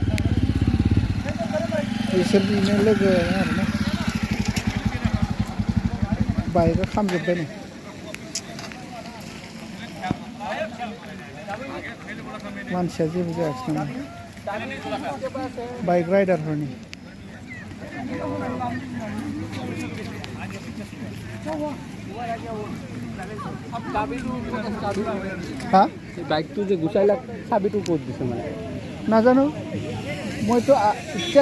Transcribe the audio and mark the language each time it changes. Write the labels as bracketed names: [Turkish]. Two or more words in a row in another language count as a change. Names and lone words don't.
[Bodo] बिसोरनिनो लोगो आरोना बाइकआ खामजोब्बाय नै मानसिया जेबो जायाखै नामा बाइक राइडारफोरनि হ্যাঁ [Assamese] বাইকটো যে গুচাইলা চাবিটো ক'ত দিছে মানে নাজানো মইতো এতিয়া